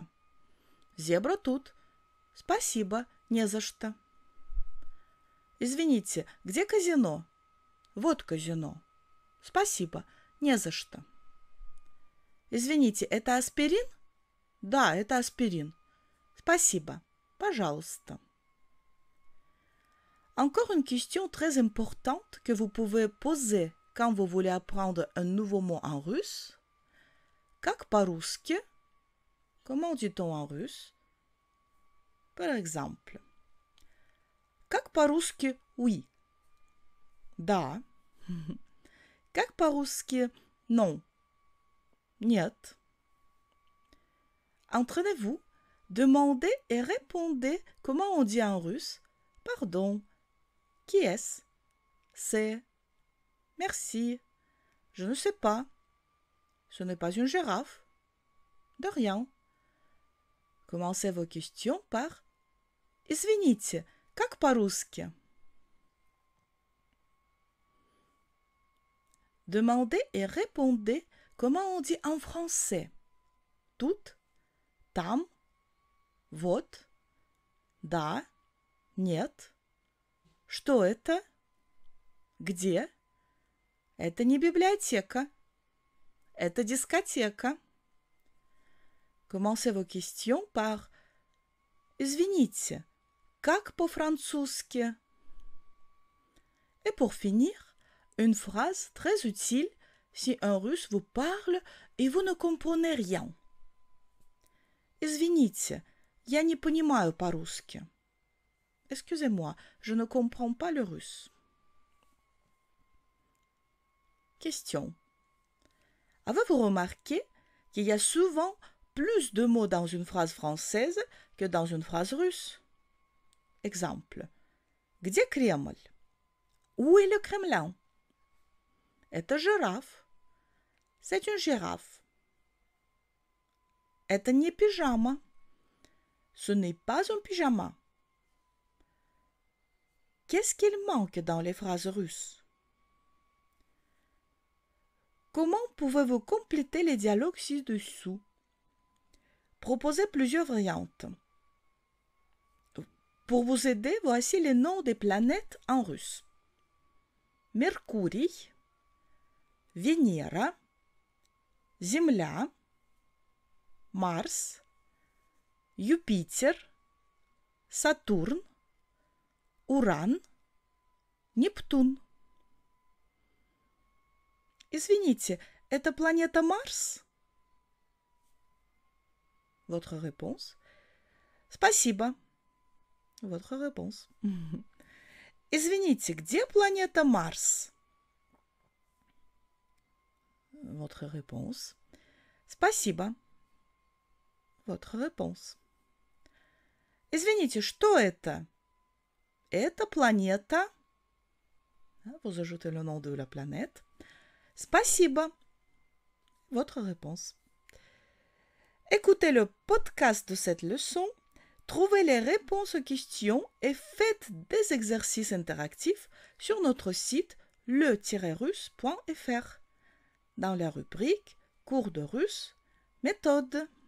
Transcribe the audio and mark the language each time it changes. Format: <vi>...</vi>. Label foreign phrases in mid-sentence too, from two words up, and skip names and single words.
<ru>Зебра тут. Спасибо, не за что. Извините, где казино? Вот казино. Спасибо, не за что. Извините, это аспирин? Да, это аспирин. Спасибо. Пожалуйста.</ru> <fr>Encore une question très importante que vous pouvez poser quand vous voulez apprendre un nouveau mot en russe.</fr> <ru>Как по-русски?</ru> <fr>Comment dit-on en russe? Par exemple,</fr> <ru>как по-русски oui? Да. Как по-русски non? Нет.</ru> <fr>Entraînez-vous, demandez et répondez comment on dit en russe. Pardon. Qui est-ce? C'est. Merci. Je ne sais pas. Ce n'est pas une girafe. De rien. Commencez vos questions par</fr> <ru>Извините, как по-русски?</ru> <fr>Demandez et répondez comment on dit en français.</fr> <ru>Тут, там, вот, да, нет. Что это? Где? Это не библиотека. Это дискотека.</ru> <fr>Commencez vos questions par</fr> <ru>Извините, как по-французски?</ru> <fr>Et pour finir, une phrase très utile si un russe vous parle et vous ne comprenez rien.</fr> <ru>Извините, я не понимаю по-русски.</ru> <fr>Excusez-moi, je ne comprends pas le russe. Question. Avez-vous remarqué qu'il y a souvent plus de mots dans une phrase française que dans une phrase russe? Exemple.</fr> <ru>Где Кремль?</ru> <fr>Où est le Kremlin?</fr> <ru>Это жираф.</ru> <fr>C'est une girafe.</fr> <ru>Это не пижама.</ru> <fr>Ce n'est pas un pyjama. Qu'est-ce qu'il manque dans les phrases russes? Comment pouvez-vous compléter les dialogues ci-dessous? Proposez plusieurs variantes. Pour vous aider, voici les noms des planètes en russe.</fr> <ru>Mercurий, Венера, Земля, Марс, Юпитер, Сатурн, Уран, Нептун. Извините, это планета Марс?</ru> <fr>Votre réponse. Спасибо. Votre réponse.</fr> <ru>Извините, где планета Марс?</ru> <fr>Votre réponse. Спасибо. Votre réponse.</fr> <ru>Извините, что это? Это планета.</ru> <fr>Vous ajoutez le nom de la planète. Спасибо. Votre réponse. Écoutez le podcast de cette leçon, trouvez les réponses aux questions et faites des exercices interactifs sur notre site le-russe.fr dans la rubrique Cours de russe, méthode.</fr>